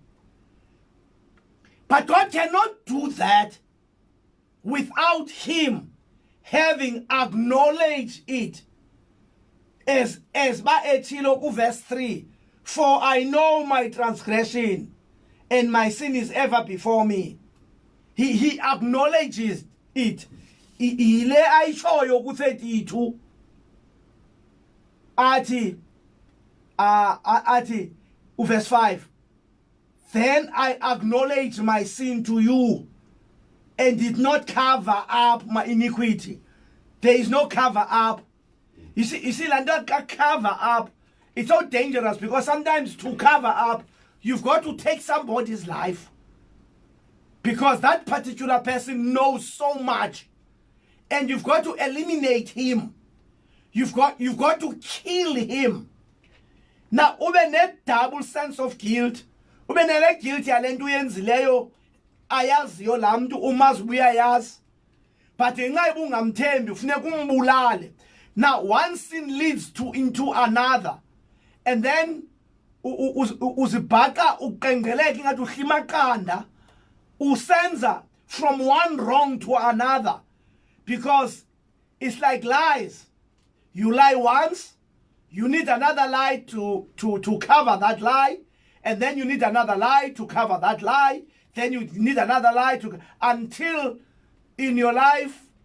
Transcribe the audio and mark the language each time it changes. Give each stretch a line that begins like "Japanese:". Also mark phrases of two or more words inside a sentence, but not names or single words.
English: But God cannot do that without him having acknowledged it. As Baetilo verse 3, for I know my transgression and my sin is ever before me. He acknowledges it.
Xhosa: Ile ayishoyo ku32 athi
English: verse 5, then I acknowledge my sin to you and did not cover up my iniquity. There is no cover up. You see, like that cover up, it's so dangerous, because sometimes to cover up, you've got to take somebody's life, because that particular person knows so much, and you've got to eliminate him. You've got to kill him. Now,
Xhosa: ube ne
English: double sense of guilt.
Xhosa: Ube ne guilt yalento uyenzileyo ayaziyo laa mntu umazi ubuyayazi, but ngenxa ubungamthembi ufuneka umbulale.
English: Now, one sin leads into another, and then
Xhosa: uzibhaqa uqengeleka ingathi uhlimakanda, usenza
English: from one wrong to another, because it's like lies. You lie once, you need another lie to cover that lie, and then you need another lie to cover that lie, then you need another lie until in your life